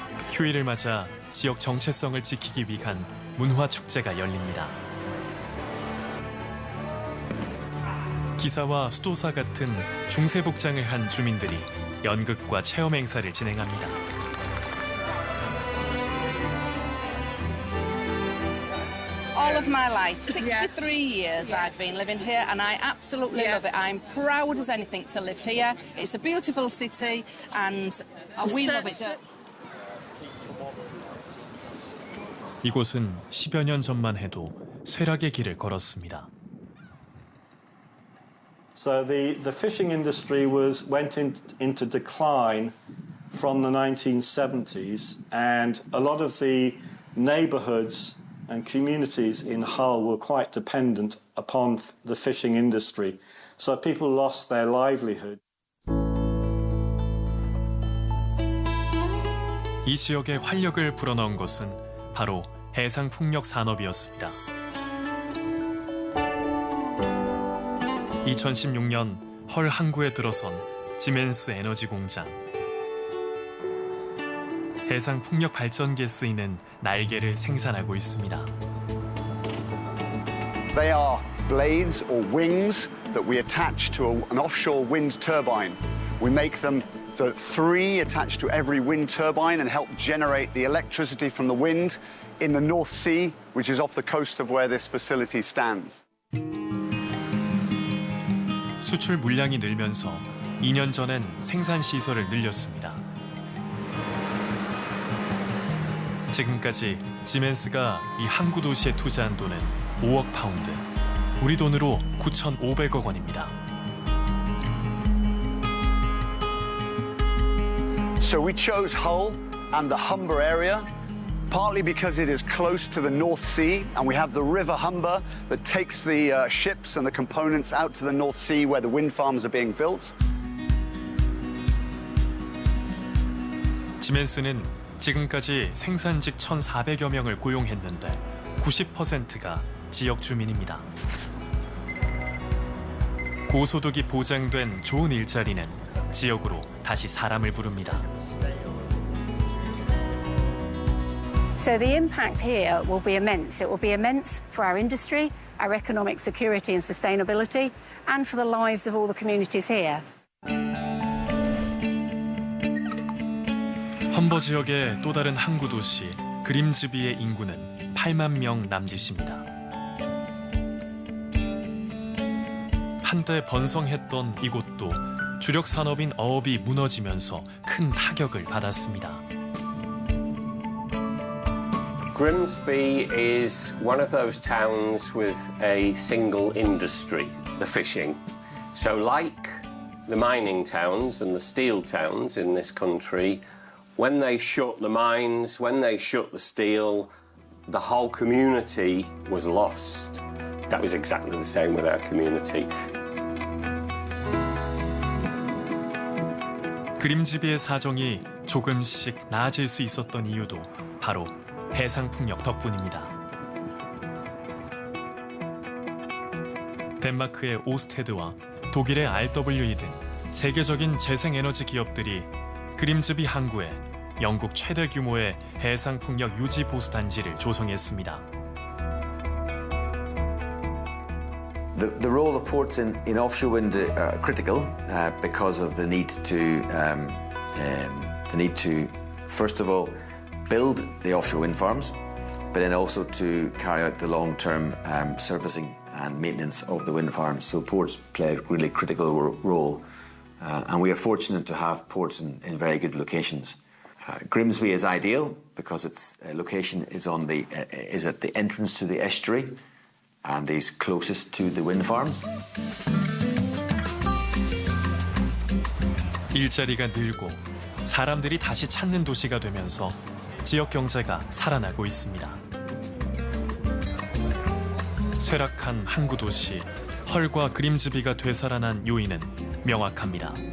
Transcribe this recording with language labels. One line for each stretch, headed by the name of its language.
Korean: 휴일을 맞아 지역 정체성을 지키기 위한 문화축제가 열립니다. 기사와 수도사 같은 중세 복장을 한 주민들이 연극과 체험 행사를 진행합니다.
English: All of my life, 63 years I've been living here and I absolutely love it. I'm proud as anything to live here. It's a beautiful city and we love it.
Korean: 이곳은 10여 년 전만 해도 쇠락의 길을 걸었습니다.
English: So the fishing industry went into decline from the 1970s, and a lot of the neighbourhoods and communities in Hull were quite dependent upon the fishing industry. So people lost their livelihood.
Korean: 이 지역에 활력을 불어넣은 것은 바로 해상풍력 산업이었습니다. 2016년 헐 항구에 들어선 지멘스 에너지 공장. 해상풍력 발전기에 쓰이는 날개를 생산하고 있습니다.
English: They are blades or wings that we attach to an offshore wind turbine. We make them the 3 attached to every wind turbine and help generate the electricity from the wind in the North Sea, which is off the coast of where this facility stands.
Korean: 수출 물량이 늘면서 2년 전엔 생산 시설을 늘렸습니다. 지금까지 지멘스가 이 항구 도시에 투자한 돈은 5억 파운드, 우리 돈으로 9,500억 원입니다.
English: So we chose Hull and the Humber area, partly because it is close to the North Sea, and we have the River Humber that takes the ships and the components out to the North Sea where the wind farms are being built.
Korean: 지멘스는 지금까지 생산직 1,400여 명을 고용했는데 90%가 지역 주민입니다. 고소득이 보장된 좋은 일자리는 지역으로 다시 사람을 부릅니다.
English: So the impact here will be immense. It will be immense for our industry, our economic security and sustainability, and for the lives of all the communities here.
Korean: 험버 지역의 또 다른 항구 도시 그림즈비의 인구는 8만 명 남짓입니다. 한때 번성했던 이곳도 주력 산업인 어업이 무너지면서 큰 타격을 받았습니다.
English: Grimsby is one of those towns with a single industry, the fishing. So like the mining towns and the steel towns in this country, when they shut the mines, when they shut the steel, the whole community was lost. That was exactly the same with our community.
Korean: 그림즈비의 사정이 조금씩 나아질 수 있었던 이유도 바로 해상풍력 덕분입니다. 덴마크의 오스테드와 독일의 RWE 등 세계적인 재생에너지 기업들이 그림즈비 항구에 영국 최대 규모의 해상풍력 유지 보수 단지를 조성했습니다.
English: The role of ports in offshore wind are critical because of the need to first of all build the offshore wind farms, but then also to carry out the long-term servicing and maintenance of the wind farms. So ports play a really critical role, and we are fortunate to have ports in very good locations. Grimsby is ideal because its location is at the entrance to the estuary and is closest to the wind farms.
Korean: 일자리가 늘고 사람들이 다시 찾는 도시가 되면서 지역 경제가 살아나고 있습니다. 쇠락한 항구 도시 헐과 그림즈비가 되살아난 요인은 명확합니다.